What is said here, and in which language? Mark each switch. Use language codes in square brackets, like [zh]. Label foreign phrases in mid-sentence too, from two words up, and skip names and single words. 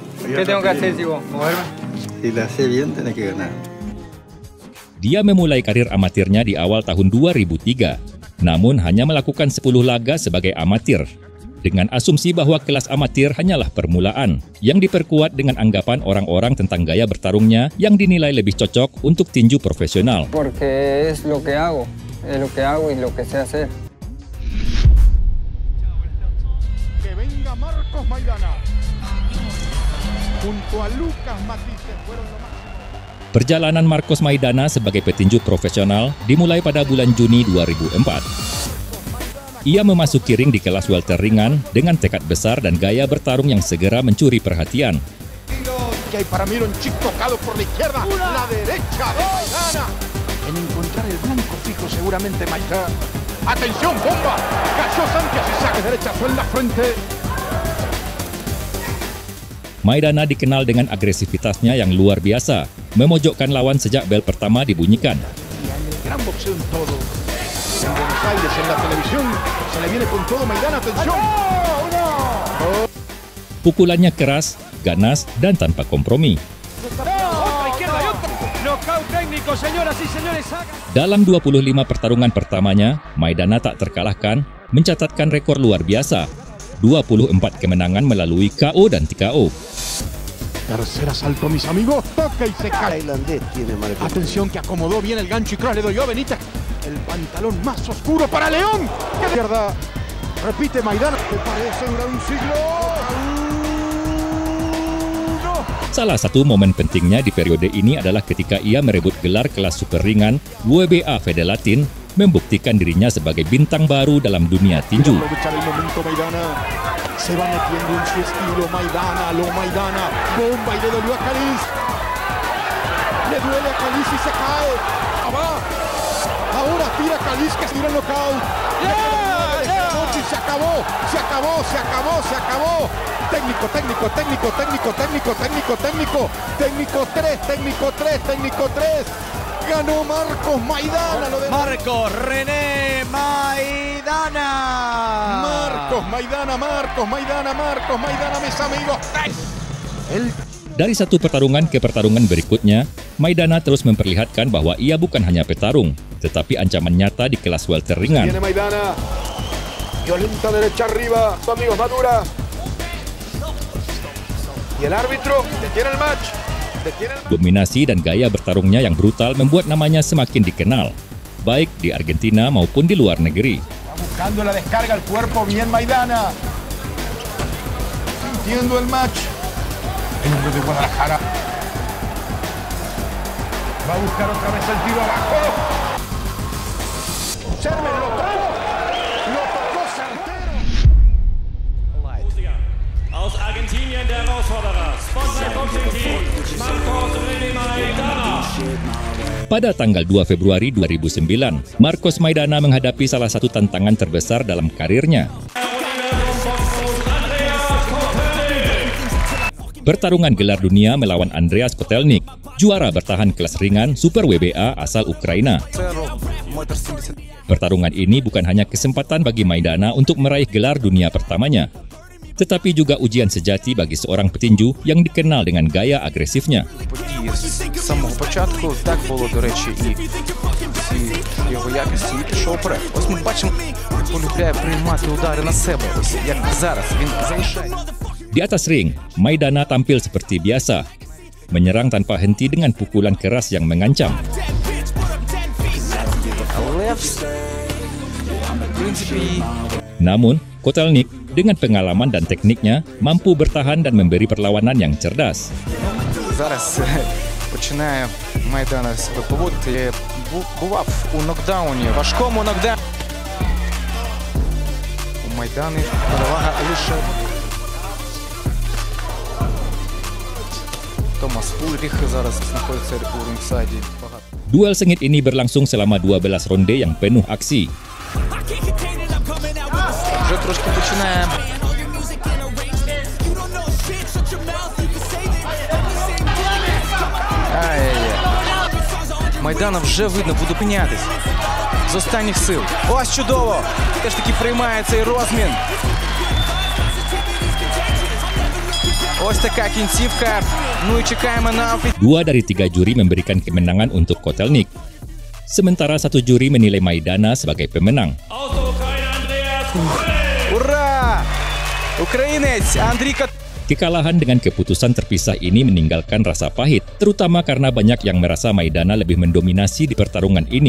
[id] Dia memulai karir amatirnya di awal tahun 2003, namun hanya melakukan 10 laga sebagai amatir, dengan asumsi bahwa kelas amatir hanyalah permulaan, yang diperkuat dengan anggapan orang-orang tentang gaya bertarungnya yang dinilai lebih cocok untuk tinju profesional. [es] Porque es lo que hago y lo que sé hacer. Que venga Marcos Maidana. Junto a Lucas Matisse fueron lo máximo. [id] Perjalanan Marcos Maidana sebagai petinju profesional dimulai pada bulan Juni 2004. Ia memasuki ring di kelas welter ringan dengan tekad besar dan gaya bertarung yang segera mencuri perhatian. Maidana dikenal dengan agresivitasnya yang luar biasa, memojokkan lawan sejak bel pertama dibunyikan. [es] En Buenos Aires, en la televisión, se le viene con todo Maidana, atención. [id] Pukulannya keras, ganas, dan tanpa kompromi. Dalam 25 pertarungan pertamanya, Maidana tak terkalahkan, mencatatkan rekor luar biasa, 24 kemenangan melalui KO dan TKO. [es] Tercer asalto, mis amigos, toca y se cae. Atención que acomodó bien el gancho y cross, le doy yo a Benítez. El pantalón más oscuro para León. Que izquierda. Repite Maidana. Me parece durar un siglo. [id] Salah satu momen pentingnya di periode ini adalah ketika ia merebut gelar kelas super ringan WBA Fedelatin, membuktikan dirinya sebagai bintang baru dalam dunia tinju. [es] Se va metiendo en su estilo Maidana, lo Maidana. Bomba y le dolió a Caliz. Le duele a Caliz y se cae. ¡Va! Ahora tira Caliz que tira el knockout. Se acabó, se acabó, se acabó, se acabó. Técnico, técnico, técnico, técnico, técnico, técnico, técnico. Técnico 3, técnico 3, técnico 3. Ganó Marcos Maidana. Marcos René Maidana. Marcos Maidana, Marcos Maidana, Marcos Maidana, mis amigos. [id] Dari satu pertarungan ke pertarungan berikutnya, Maidana terus memperlihatkan bahwa ia bukan hanya petarung, tetapi ancaman nyata di kelas welter ringan. [es] Viene Maidana. Violenta derecha arriba, su amigo Madura. Y el árbitro detiene el match. [id] Dominasi dan gaya bertarungnya yang brutal membuat namanya semakin dikenal, baik di Argentina maupun di luar negeri. [es] Buscando la descarga al cuerpo, bien Maidana. Sintiendo el match. El hombre de Guadalajara. Va a buscar otra vez el tiro abajo. Observen, lo tocó certero. [de] Aus Argentinien der Herausforderer, Spotlight Boxing [id] Pada tanggal 2 Februari 2009, Marcos Maidana menghadapi salah satu tantangan terbesar dalam karirnya. Pertarungan gelar dunia melawan Andreas Kotelnik, juara bertahan kelas ringan Super WBA asal Ukraina. Pertarungan ini bukan hanya kesempatan bagi Maidana untuk meraih gelar dunia pertamanya, tetapi juga ujian sejati bagi seorang petinju yang dikenal dengan gaya agresifnya. [uk] З самого початку так було, до речі, і всі його якості і пішов вперед. Ось ми бачимо, полюбляє приймати удари на себе. Ось як зараз він залишає. [id] Di atas ring, Maidana tampil seperti biasa, menyerang tanpa henti dengan pukulan keras yang mengancam. [uk] Але, в принципі, [id] Namun, Kotelnik dengan pengalaman dan tekniknya mampu bertahan dan memberi perlawanan yang cerdas. [uk] зараз починає Майдана себе поводити. Бував у нокдауні, важкому нокдауні. У Майдани перевага лише Томас Ульріх зараз знаходиться у рингсайді. [id] Duel sengit ini berlangsung selama 12 ronde yang penuh aksi. [uk] Вже трошки починає Майдана вже видно, буде пинятись з останніх сил. Ось чудово! Теж таки приймає цей розмін. Ось така кінцівка. Ну і чекаємо на... [id] 2 dari 3 juri memberikan kemenangan untuk Kotelnik, sementara 1 juri menilai Maidana sebagai pemenang. [uk] Ура! Українець Андрій Котельник. [id] Kekalahan dengan keputusan terpisah ini meninggalkan rasa pahit, terutama karena banyak yang merasa Maidana lebih mendominasi di pertarungan ini.